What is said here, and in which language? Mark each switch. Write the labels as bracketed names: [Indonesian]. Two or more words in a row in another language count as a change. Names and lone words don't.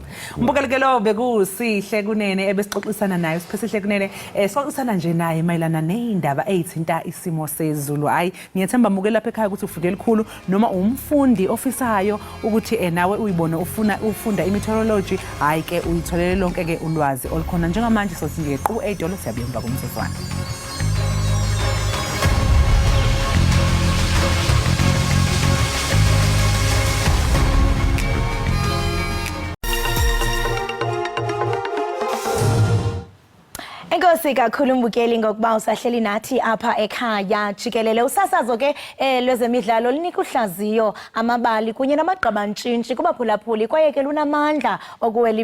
[Zulu] umbukeli lo bekusihle kunene ebesixoxisana naye siphesihle kunene sixoxisana nje naye mayelana neindaba ezithinta isimo sezulu hayi ngiyethemba mukela lapha ekhaya ukuthi ufike elikhulu noma umfundi ofisayo ukuthi nawe uyibone ufunda i-meteorology hayi ke uyitholele lonke ke ulwazi olukhona njengamanje sothi nje qhu edolo siyabuyela kumsezwana [Xhosa] Enkosi kakhulu mbukeli ngokuba usahleli nathi apha ekhaya jikelele usasazo ke lwezemidlalo linika uhlaziyo amabali kunye namagqabantshintshi kubaphulaphuli kwaye ke lunamandla okuwela